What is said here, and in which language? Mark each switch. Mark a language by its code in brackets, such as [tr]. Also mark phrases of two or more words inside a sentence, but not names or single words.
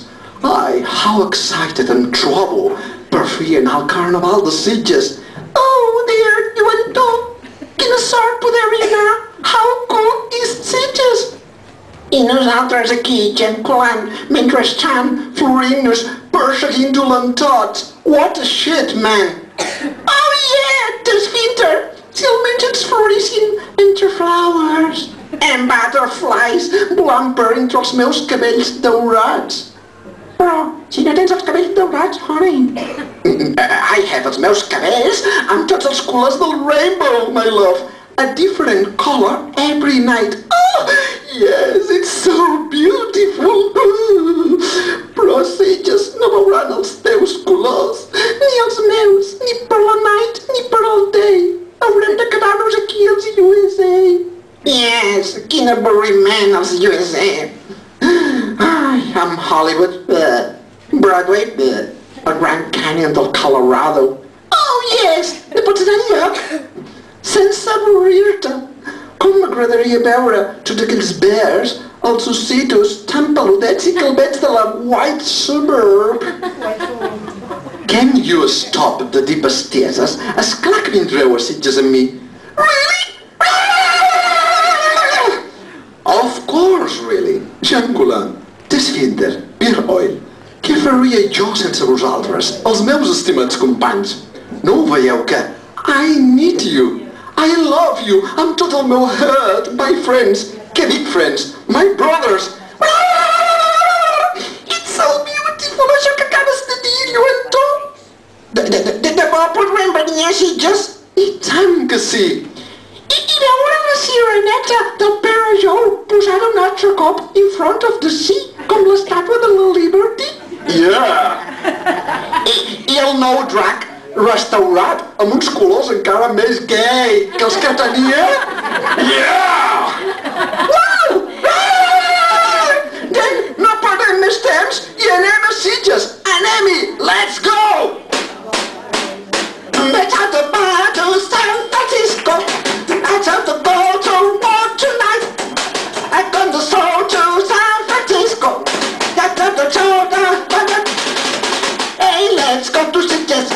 [ca] Ai, [en] how excited [ca] em trobo per fer anar al Carnaval de Sitges. [en] Oh, dear, [ca] Lluentot, quina sort poder-hi anar. [en] How cool is Sitges? [ca] I nosaltres aquí, gent colant, mentre estan florint-nos perseguint dolentots. [en] What a shit, man. Oh, yeah, Tess Finter, [ca] si almenys ens florissin entre [en] flowers. And butterflies [ca] volant per entre els meus cabells daurats. Però, si no tens els cabells daurats, honey. [en] I have [ca] els meus cabells amb tots els colors del [en] rainbow, my love. A different color every night. Oh, yes, it's so beautiful. [ca] Però Sitges no veuran els teus colors, ni els meus, ni per la night, ni per al day. Haurem de quedar-nos aquí als USA. Yes, quin avorriment als USA. Ai, amb Hollywood, Broadway, el Grand Canyon del Colorado. [en] Oh, yes, [ca] no pots anar enlloc sense avorrir-te. Com m'agradaria veure tots aquells bears, els ossitos tan peludets i calvets de la White Suburb. [en] Can you stop [ca] de dir bestieses? Esclar que vindreu a Sitges amb mi. [en] Really? Of course, really. Jean Cullen, Tess Finter, Pierre Oil. [ca] Què faria jo sense vosaltres, els meus estimats companys? No ho veieu que [en] I need you, I love you, [ca] amb tot el meu [en] heart, my friends. [ca] Què dic, [en] friends? My brothers. It's so beautiful, [ca] això que acabes de dir, Lluentot. De debò podrem venir a Sitges? I tant que sí. I veure la sireneta del Pere Joel posada un altre cop [en] in front of the sea, [ca] com l'estàtua de la Liberty? [en] Yeah! [ca] I el nou drac restaurat amb uns colors encara més gay que els que tenia? [en] Yeah! Wow! [ca] Then no perdem més temps i anem a Sitges! Anem-hi! [en] Let's go! Let's have the bar to San Francisco. Let's have the go to war tonight. I'm going to soar to San Francisco. Let's have the hey, let's go to Sitges.